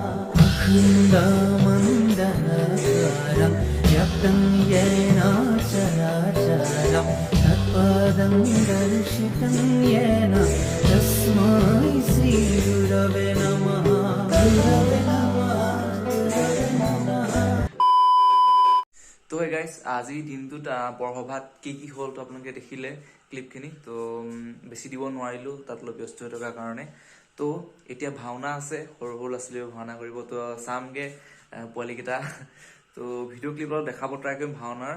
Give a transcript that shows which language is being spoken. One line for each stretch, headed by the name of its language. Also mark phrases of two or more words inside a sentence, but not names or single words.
Sanskrit: अखण्डमण्डलाकारं व्याप्तं येन चराचरं तत्पदं दर्शितं येन तस्मै श्री गुरवे नमः। गुरवे नमः, गुरवे नमः।
Assamese: তো
English: hey guys,
Assamese: আজিৰ দিনটোত বৰসভাত কি হ'ল তো আপোনালোকে দেখিলে ক্লিপখিনি। তো বেছি দিব নোৱাৰিলোঁ তাত অলপ ব্যস্ত হৈ থকাৰ কাৰণে। তো এতিয়া ভাওনা আছে, সৰু সৰু ল'ৰা ছোৱালীও ভাওনা কৰিব। তো চামগৈ পোৱালীকেইটা। তো
English: video clip
Assamese: অলপ দেখাব ট্ৰাই কৰিম ভাওনাৰ।